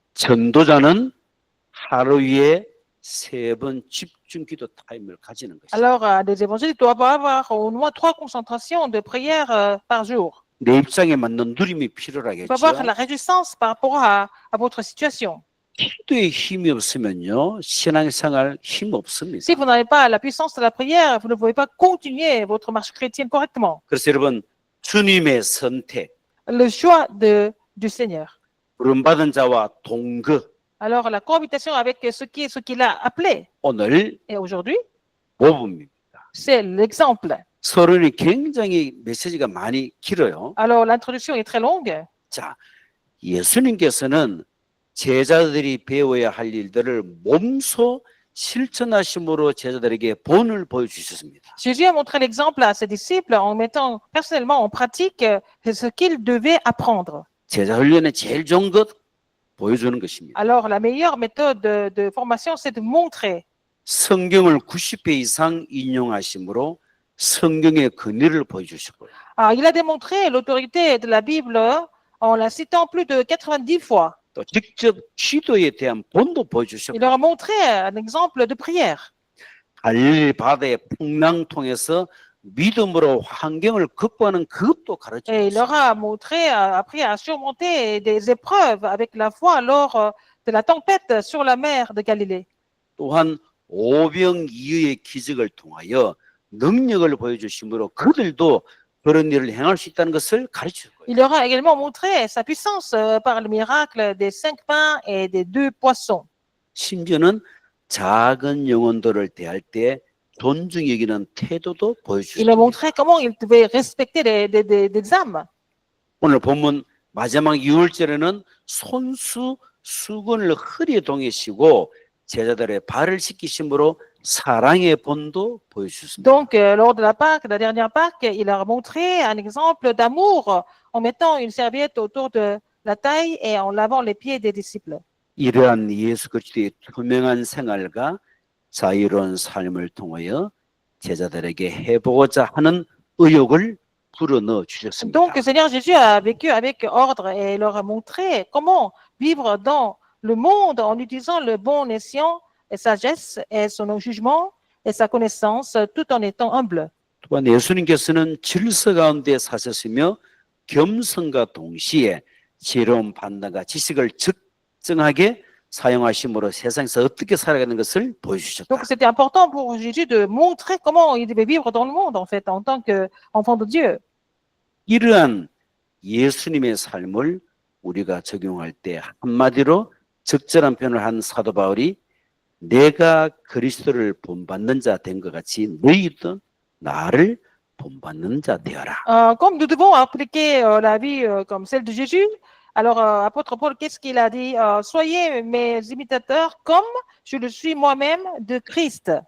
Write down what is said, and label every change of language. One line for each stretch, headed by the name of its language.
Korean: 전도자는 하루에 3번 집중 기도 타임을 가지는 것이다.
French: Alors, les évangiles doivent avoir au moins 3 concentrations de prière par jour.
Korean: 내 입장에 맞는 누림이
French: Il
Korean: 필요하겠죠.
French: faut avoir la réjouissance par rapport à votre situation.
Korean: 기도에 힘이 없으면요 신앙생활 힘 없습니다.
French: Si vous n'avez pas la puissance de la prière, vous ne pouvez pas continuer votre marche chrétienne correctement.
Korean: 그래서 여러분 주님의 선택,
French: Le choix du Seigneur.
Korean: 부름받은 자와 동거
French: Alors, la cohabitation avec ce qu'il a appelé,
Korean: 오늘
French: et aujourd'hui,
Korean: 모범입니다.
French: c'est l'exemple.
Korean: 서론이 굉장히 메시지가 많이 길어요.
French: Alors, l'introduction est très longue.
Korean: 자, 예수님께서는 제자들이 배워야 할 일들을 몸소 실천하심으로 제자들에게 본을 보여주셨습니다.
French: Jésus a montré l'exemple à ses disciples en mettant personnellement en pratique ce qu'ils devaient apprendre.
Korean: 제자 훈련의 제일 좋은 것 보여주는 것입니다.
French: Alors, la meilleure méthode de formation, c'est de montrer.
Korean: 성경을 90회 이상 인용하심으로 성경의 근위를 보여주셨고요.
French: Alors, il a démontré l'autorité de la Bible en la citant plus de 90 fois.
Korean: 또 직접 기도에 대한 본도
French: Il
Korean: 보여주셨고
French: leur a montré un exemple de prière.
Korean: 갈릴리 바다의 풍랑 통해서 믿음으로 환경을 극복하는 그것도
French: Et il leur
Korean: 가르쳤습니다.
French: a montré, appris à surmonter des épreuves avec la foi lors de la tempête sur la mer de Galilée.
Korean: 또한 오병이어의 기적을 통하여 능력을 보여주심으로 그들도 그런 일을 행할 수 있다는 것을 가르쳤고요.
French: Il leur a également montré sa puissance par le miracle des 5 pains et des 2 poissons.
Korean: 심지어는 작은 영혼들을 대할 때 존중히 여기는 태도도
French: Il a montré comment il devait respecter des âmes.
Korean: 오늘 본문 마지막 6월절에는 손수 수건을 허리에 동이시고 제자들의 발을 씻기심으로 사랑의 본도 보여주셨습니다.
French: Donc, lors de la Pâque, la dernière Pâque, il leur a montré un exemple d'amour en mettant une serviette autour de la taille et en lavant les pieds des disciples.
Korean: 이러한 예수 그리스도의 투명한 생활과 자유로운 삶을 통하여 제자들에게 해보고자 하는 의욕을 불어넣어 주셨습니다.
French: Donc, le Seigneur Jésus a vécu avec ordre et leur a montré comment vivre dans le monde en utilisant le bon escient et sagesse et son jugement et sa connaissance tout en étant humble.
Korean: 또한 예수님께서는 질서 가운데 사셨으며 겸손과 동시에 지혜로운 판단과 지식을 적정하게 사용하심으로 세상에서 어떻게 살아가는 것을 보여주셨다.
French: Donc, c'était important pour Jésus de montrer comment il devait vivre dans le monde, en fait, en tant qu'enfant de Dieu.
Korean: 이러한 예수님의 삶을 우리가 적용할 때 한마디로 적절한 표현을 한 사도 바울이 내가 그리스도를 본받는 자 된 것 같이 너희도 나를 본받는 자 되어라.
French: Comme nous devons appliquer la vie comme celle de Jésus, alors apôtre Paul, qu'est-ce qu'il a dit? Soyez mes imitateurs comme je le suis moi-même de Christ.